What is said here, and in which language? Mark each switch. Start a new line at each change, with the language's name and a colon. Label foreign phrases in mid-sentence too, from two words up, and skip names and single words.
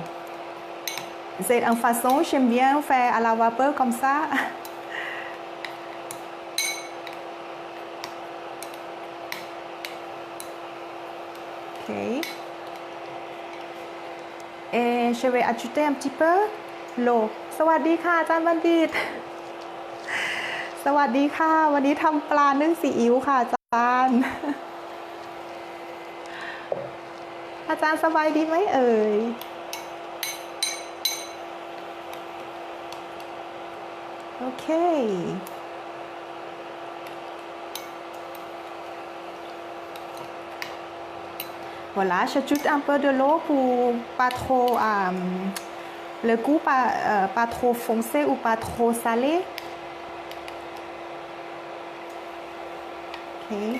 French: C'est une façon, j'aime bien faire à la vapeur comme ça. Ok. Et je vais ajouter un petit peu l'eau.
Thai: สวัสดีค่ะอาจารย์บัณฑิต สวัสดีค่ะวันนี้ทำปลานึ่งซีอิ๊วค่ะอาจารย์ อาจารย์สบายดีไหมเอ่ย โอเค
French: Voilà, j'ajoute un peu de l'eau pour pas trop le goût pas trop foncé ou pas trop salé. Okay.